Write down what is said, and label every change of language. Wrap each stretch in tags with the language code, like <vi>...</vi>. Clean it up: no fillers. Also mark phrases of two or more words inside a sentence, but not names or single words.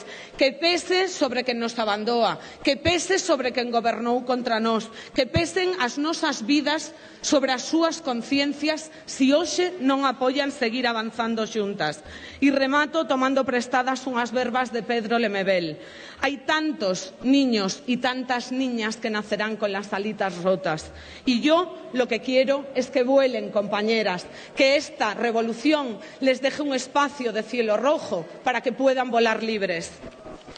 <gl>Que pese sobre quen nos abandoa, que pese sobre quen gobernou contra nós, que pesen as nosas vidas sobre as súas conciencias se hoxe non apoian seguir avanzando xuntas. E remato tomando prestadas unhas verbas de Pedro Lemebel.</gl> <es>Hai tantos niños e tantas niñas que nacerán con las alitas rotas. Y yo lo que quiero es que vuelen, compañeras, que esta revolución les deje un espacio de cielo rojo para que puedan volar libres.</es>